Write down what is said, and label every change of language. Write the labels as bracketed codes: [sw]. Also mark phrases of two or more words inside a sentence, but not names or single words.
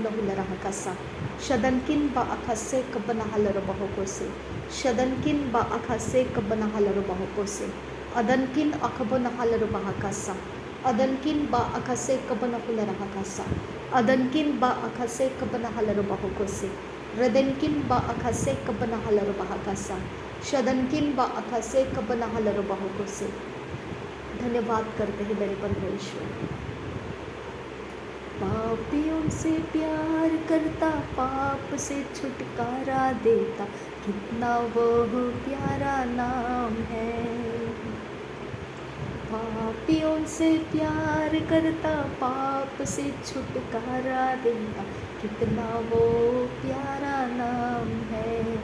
[hi] हुलर हकसा शदनकिन बा अकसे कबन हलर बहो को से शदनकिन बा अकसे कबन हलर बहो को से अदनकिन अकबन हलर बहकसा अदनकिन बा अकसे कबन हुलर हकसा अदनकिन बा अकसे कबन हलर बहो को से रदनकिन बा अकसे कबन हलर बहकसा शदनकिन बा अकसे कबन हलर बहो को से। धन्यवाद करते हैं मेरे परमेश्वर। पापियों से प्यार करता, पाप से छुटकारा देता, कितना वो प्यारा नाम है। पापियों से प्यार करता, पाप से छुटकारा देता, कितना वो प्यारा नाम है।